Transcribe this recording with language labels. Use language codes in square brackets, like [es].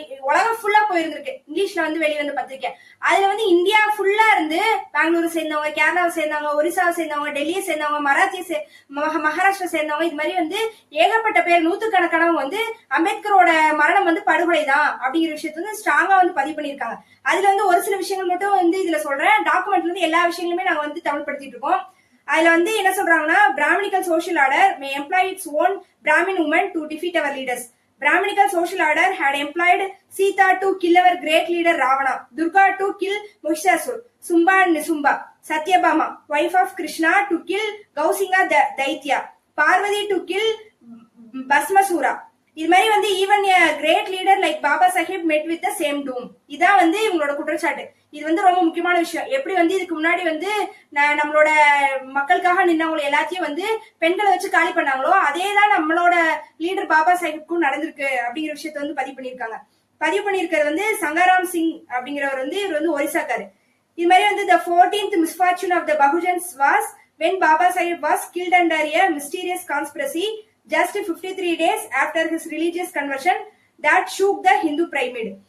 [ta] உலகம் ஃபுல்லா போயிருந்திருக்கு, இங்கிலீஷ்ல வந்து வெளியே வந்து பத்திரிக்கை. அதுல வந்து இந்தியா ஃபுல்லா இருந்து பெங்களூரை சேர்ந்தவங்க, கேரளாவை சேர்ந்தவங்க, ஒரிசாவை சேர்ந்தவங்க, டெல்லியை சேர்ந்தவங்க, மகாராஷ்டிரா சேர்ந்தவங்க, இது மாதிரி வந்து ஏகப்பட்ட பேர், நூத்துக்கணக்கானவங்க வந்து அம்பேத்கரோட மரணம் வந்து படுகொலை தான் அப்படிங்கிற விஷயத்த வந்து ஸ்ட்ராங்கா வந்து பதிவு பண்ணியிருக்காங்க. அதுல வந்து ஒரு சில விஷயங்கள் மட்டும் வந்து இதுல சொல்றேன். டாக்குமெண்ட்ல இருந்து எல்லா விஷயங்களுமே நாங்க வந்து தமிழ்படுத்திட்டு இருக்கோம். அதுல வந்து என்ன சொல்றாங்கன்னா, [en] Brahminical social order may employ its own Brahmin women to defeat our leaders. Brahminical social order had employed Sita to kill our great leader Ravana, Durga to kill Mahishasur, Sumba and Nisumba, Satyabhama, wife of Krishna, to kill Gausinga Daitya, Parvati to kill Basmasura. [ta] இது மாதிரி வந்து [en] Even great leader like Baba Saheb met with the same doom. [ta] இதான் வந்து இவங்களோட குற்றச்சாட்டு. இது வந்து ரொம்ப முக்கியமான விஷயம். எப்படி வந்து இதுக்கு முன்னாடி வந்து நம்மளோட மக்களுக்காக நின்னவங்களை எல்லாத்தையும் வந்து பெண்களை வச்சு காலி பண்ணாங்களோ, அதே தான் நம்மளோட லீடர் பாபா சாஹிப்க்கும் நடந்திருக்கு அப்படிங்கிற விஷயத்த வந்து பதிவு பண்ணியிருக்கிறது வந்து சங்காராம் சிங் அப்படிங்கிறவர் வந்து இவர் வந்து ஒரிசாக்காரு. இது மாதிரி வந்து [en] the 14th misfortune of the Bahujans was when Baba Sahib was killed under a mysterious conspiracy just 53 days after his religious conversion that shook the Hindu pyramid.